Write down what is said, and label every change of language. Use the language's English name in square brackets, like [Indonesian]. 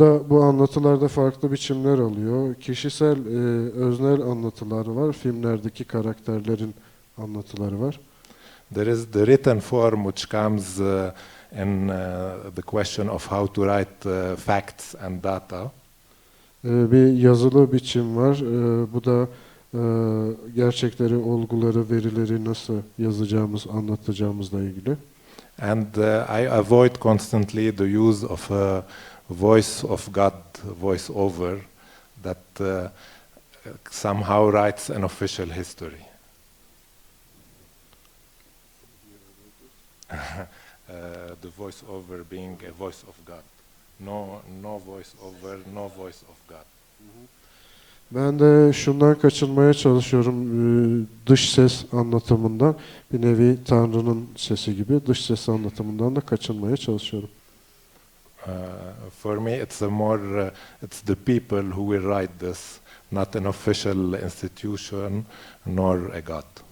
[Turkish] Bu anlatılarda farklı biçimler alıyor. Kişisel, öznel anlatılar var. Filmlerdeki karakterlerin anlatıları var. [English] There is the written form which comes in the question of how to write facts and data. [Turkish] Bir yazılı biçim var. Bu da gerçekleri, olguları, verileri nasıl yazacağımız, anlatacağımızla ilgili. [English] And I avoid constantly the use of a voice of God, voice over, that somehow writes an official history. The voice over being a voice of God. No voice over, no voice of God. [Turkish] Ben de şundan kaçınmaya çalışıyorum, dış ses anlatımından, bir nevi Tanrı'nın sesi gibi dış ses anlatımından da kaçınmaya çalışıyorum. [English] For me, it's it's the people who will write this, not an official institution nor a God.